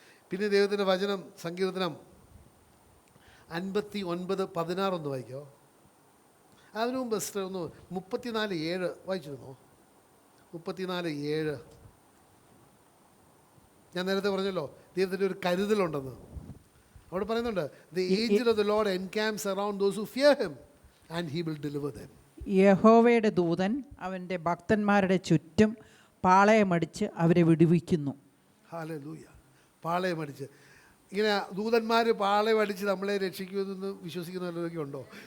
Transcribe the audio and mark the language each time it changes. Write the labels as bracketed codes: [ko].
[ml] പിന്നെ ദൈവത്തിൻ്റെ വചനം സങ്കീർത്തനം 59:16 ഒന്ന് വായിക്കോ. അതിനു മുമ്പ് ഒന്ന് 34:7 വായിച്ചിരുന്നോ? 34:7. ഞാൻ നേരത്തെ പറഞ്ഞല്ലോ ദൈവത്തിൻ്റെ ഒരു കരുതലുണ്ടെന്ന്. അവിടെ പറയുന്നുണ്ട്, [en] the angel of the Lord encamps around those who fear him and he will deliver them. [ml] യഹോവയുടെ ദൂതൻ അവൻ്റെ ഭക്തന്മാരുടെ ചുറ്റും പാളയമടിച്ച് അവരെ വിടുവിക്കുന്നു. ഹല്ലേലൂയ. പാളയമടിച്ച്. ഇങ്ങനെ ദൂതന്മാർ പാളയമടിച്ച് നമ്മളെ രക്ഷിക്കുമെന്ന് വിശ്വസിക്കുന്നവരൊക്കെ ഉണ്ടോ?